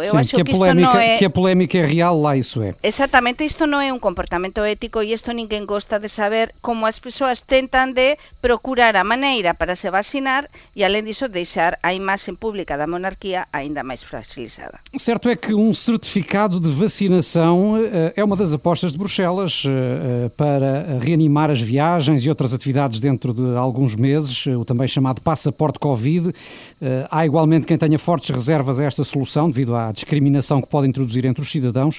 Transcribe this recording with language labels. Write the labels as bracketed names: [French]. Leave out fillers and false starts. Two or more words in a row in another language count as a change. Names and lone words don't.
[Galician] Eu acho que isto non é... [Portuguese] Que a polémica é real, lá isso é. [Galician] Exactamente, isto non é un comportamento ético e isto ninguén gosta de saber como as persoas tentan de procurar a maneira para se vacinar e, alén disso, deixar a imaxe pública da monarquía aínda máis fragilizada. [Portuguese] Certo é que um certificado de vacinação é uma das apostas de Bruxelas para reanimar as viagens e outras atividades dentro de alguns meses, o também chamado passaporte Covid. Há igualmente quem tenha fortes reservas a esta solução devido à discriminação que pode introduzir entre os cidadãos.